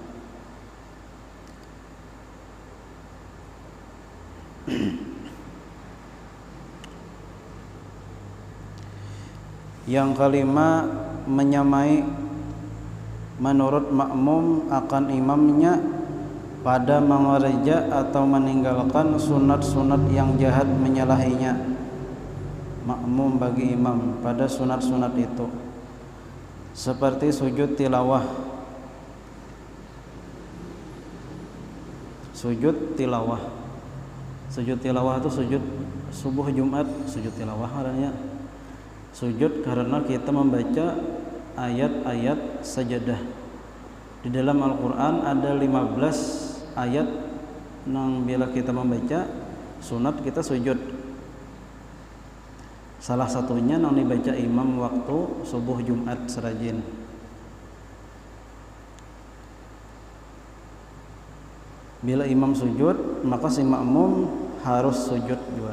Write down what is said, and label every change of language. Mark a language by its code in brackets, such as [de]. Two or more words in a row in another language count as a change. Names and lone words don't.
[id] Yang kelima, menyamai menurut makmum akan imamnya pada mengerja atau meninggalkan sunat-sunat yang jahat menyalahinya. Makmum bagi imam pada sunat-sunat itu seperti sujud tilawah. Sujud tilawah itu sujud subuh Jumat, sujud tilawah adanya. Sujud karena kita membaca ayat-ayat sajadah. Di dalam Al-Qur'an ada 15 ayat nang bila kita membaca sunat kita sujud. Salah satunya nang dibaca imam waktu subuh Jumat serajin. Bila imam sujud, maka si makmum harus sujud juga.